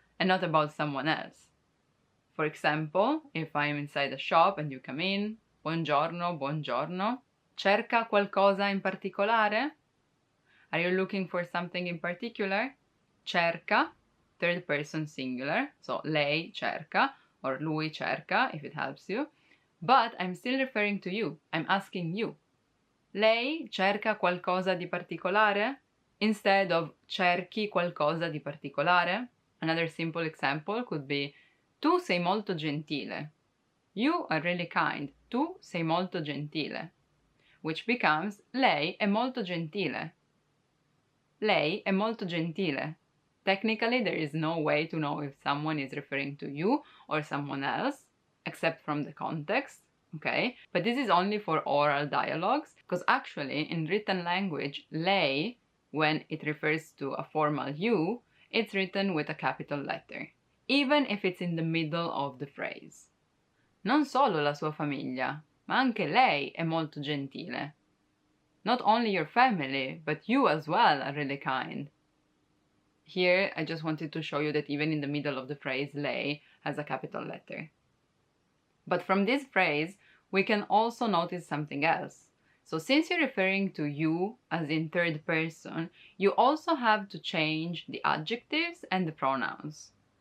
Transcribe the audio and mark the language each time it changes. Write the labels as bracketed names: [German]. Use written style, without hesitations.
[English] and not about someone else. For example, if I'm inside a shop and you come in, [Italian] buongiorno, buongiorno, cerca qualcosa in particolare? [English] Are you looking for something in particular? Cerca, third person singular, so [Italian] lei cerca [English] or [Italian] lui cerca [English] if it helps you. But I'm still referring to you. I'm asking you. [Italian] Lei cerca qualcosa di particolare? [English] Instead of [Italian] cerchi qualcosa di particolare. [English] Another simple example could be [Italian] tu sei molto gentile. [English] You are really kind. [Italian] Tu sei molto gentile. [English] Which becomes [Italian] lei è molto gentile. Lei è molto gentile. [English] Technically, there is no way to know if someone is referring to you or someone else, except from the context, okay? But this is only for oral dialogues, because actually, in written language, lei, when it refers to a formal you, it's written with a capital letter, even if it's in the middle of the phrase. [Italian] Non solo la sua famiglia, ma anche lei è molto gentile. [English] Not only your family, but you as well are really kind. Here, I just wanted to show you that even in the middle of the phrase, lei has a capital letter. But from this phrase, we can also notice something else. So since you're referring to you as in third person, you also have to change the adjectives and the pronouns.